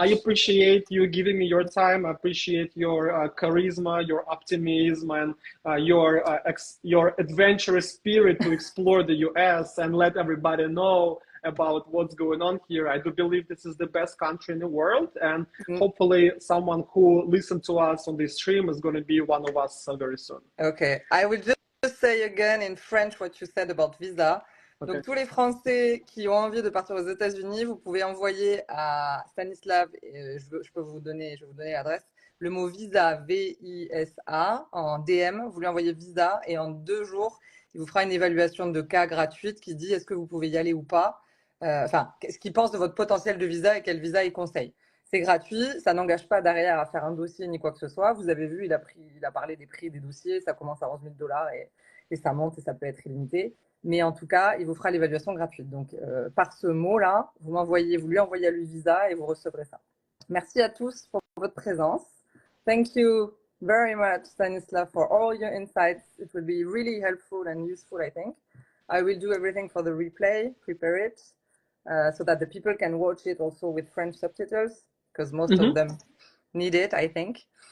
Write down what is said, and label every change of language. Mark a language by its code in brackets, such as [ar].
[en] I appreciate you giving me your time. I appreciate your charisma, your optimism, and your adventurous spirit to explore the US and let everybody know about what's going on here. I do believe this is the best country in the world, and hopefully someone who listened to us on this stream is going to be one of us very soon. Okay, I will just say again in French what you said about visa. [fr] Donc tous les Français qui ont envie de partir aux États-Unis, vous pouvez envoyer à Stanislav, je vais vous donner l'adresse, le mot visa, V-I-S-A, en DM, vous lui envoyez visa, et en 2 jours, il vous fera une évaluation de cas gratuite qui dit est-ce que vous pouvez y aller ou pas. Ce qu'il pense de votre potentiel de visa et quel visa il conseille. C'est gratuit, ça n'engage pas derrière à faire un dossier ni quoi que ce soit. Vous avez vu, il a parlé des prix des dossiers, ça commence à 11 000 $ et ça monte et ça peut être illimité. Mais en tout cas, il vous fera l'évaluation gratuite. Donc, par ce mot-là, vous lui envoyez à lui visa et vous recevrez ça. Merci à tous pour votre présence. [en] Thank you very much, Stanislav, for all your insights. It will be really helpful and useful, I think. I will do everything for the replay, prepare it, so that the people can watch it also with French subtitles, because most of them need it, I think.